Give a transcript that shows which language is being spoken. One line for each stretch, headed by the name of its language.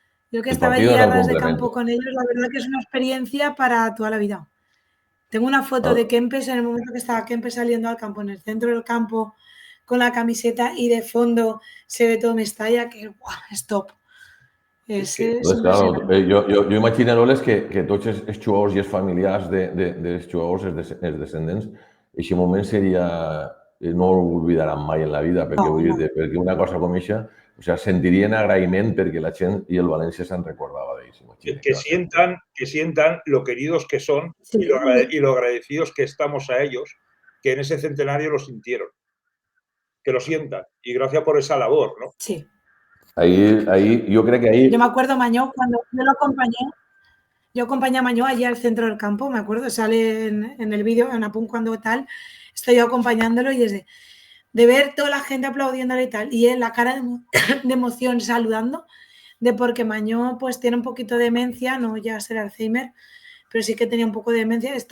Spanish: Yo que estaba allí a ras de campo con ellos, la verdad que es una experiencia para toda la vida. Tengo una foto de Kempes en el momento que estaba Kempes saliendo al campo, en el centro del campo, con la camiseta y de fondo se ve todo Mestalla, que es top.
Catalan: Claro, jo imagino que tots els jugadors i els familiars dels jugadors, els descendents, aquest moment seria... no ho oblidaran mai en la vida, perquè una cosa com aquesta,
Spanish: o sea,
Catalan: sentirien agraïment perquè la gent i el València se'n recordava d'ells.
Spanish: Que sientan lo queridos que son y lo agradecidos que estamos a ellos, que en ese centenario lo sintieron. Que lo sientan. Y gracias por esa labor, ¿no? Sí. Ahí, yo creo que ahí... Yo me acuerdo, Mañó, cuando yo lo acompañé a Mañó allí al centro del campo, me acuerdo, sale en el vídeo, en Apun cuando tal, estoy yo acompañándolo y es de ver toda la gente aplaudiéndole y tal, y en la cara de emoción saludando, porque Mañó pues tiene un poquito de demencia, no ya ser Alzheimer, pero sí que tenía un poco de demencia.